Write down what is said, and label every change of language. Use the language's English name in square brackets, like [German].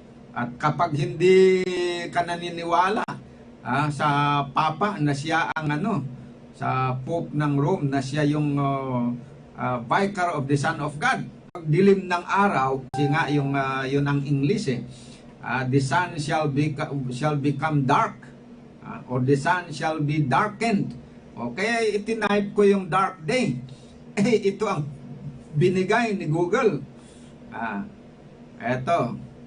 [Filipino] At kapag hindi ka naniniwala sa Papa na siya ang sa Pope ng Rome, na siya yung [English] Vicar of the Son of God, [Filipino] pag dilim ng araw, kasi nga yun ang English [English] The sun shall become dark, or the sun shall be darkened. [Filipino] Okay, itinipe ko yung dark day. Ito ang binigay ni Google. Eto.